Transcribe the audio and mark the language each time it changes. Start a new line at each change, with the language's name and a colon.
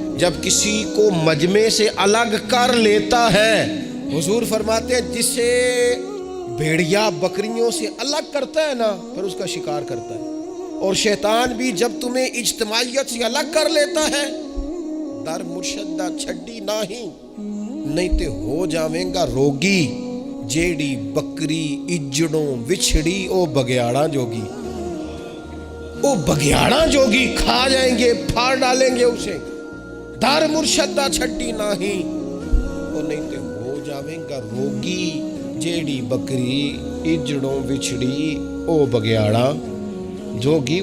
Urdu: جب کسی کو مجمع سے الگ کر لیتا ہے, حضور فرماتے ہیں جسے بھیڑیا بکریوں سے الگ کرتا ہے نا پھر اس کا شکار کرتا ہے. اور شیطان بھی جب تمہیں اجتماعیت سے الگ کر لیتا ہے,
Punjabi: در مرشدہ چھڈی نہیں تے ہو جاویں گا روگی. جیڑی بکری اجڑوں وچھڑی او بگیاڑا جوگی. او بگیاڑا جوگی
Urdu: کھا جائیں گے, پھاڑ ڈالیں گے اسے.
Punjabi: در مرشدہ چھڈی او نہیں تے ہو جاویں گا روگی. جیڑی بکری اجڑوں وچھڑی او بگیاڑا جوگی.